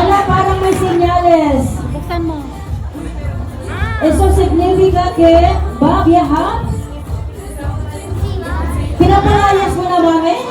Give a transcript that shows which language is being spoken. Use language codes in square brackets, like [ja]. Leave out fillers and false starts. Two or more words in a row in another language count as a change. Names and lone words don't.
[tl] Hala, parang may senyales. Buksan mo! [es] Eso significa que va a viajar. [tl] Pinapalayas mo na mami?